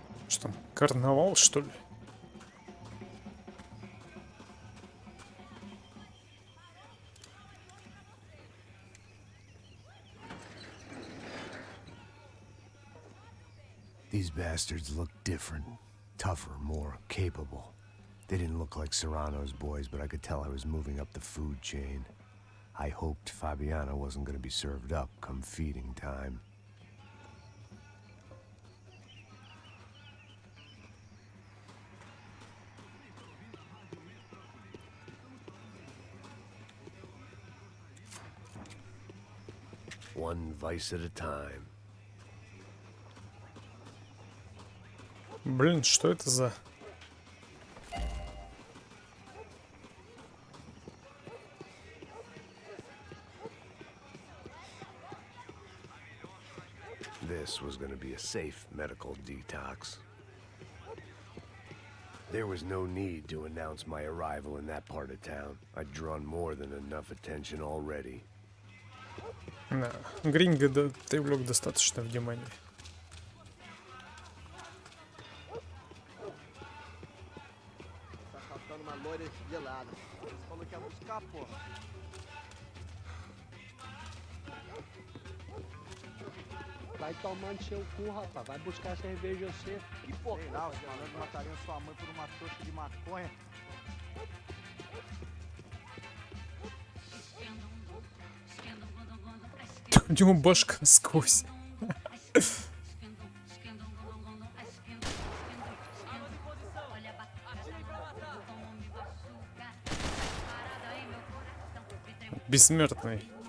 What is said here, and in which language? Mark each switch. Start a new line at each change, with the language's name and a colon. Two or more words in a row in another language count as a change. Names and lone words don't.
Russian: Что там, карнавал, что ли?
English: These bastards look different, tougher, more capable. They didn't look like Serrano's boys, but I could tell I was moving up the food chain. I hoped Fabiana wasn't going to be served up come feeding time. One vice at a time.
Russian: Блин, что это за...
English: This was going to be a safe medical detox. There was no need to announce my arrival in that part of town. I'd drawn more than enough attention already.
Russian: Да, Гринго привлек достаточно внимания.
Portuguese: Vai tomando seu cu, rapaz. Vai buscar cerveja você. E pô, sei lá, os malandros matariam sua mãe por uma trouxa de maconha.
Russian: У него башка сквозь. Бессмертный.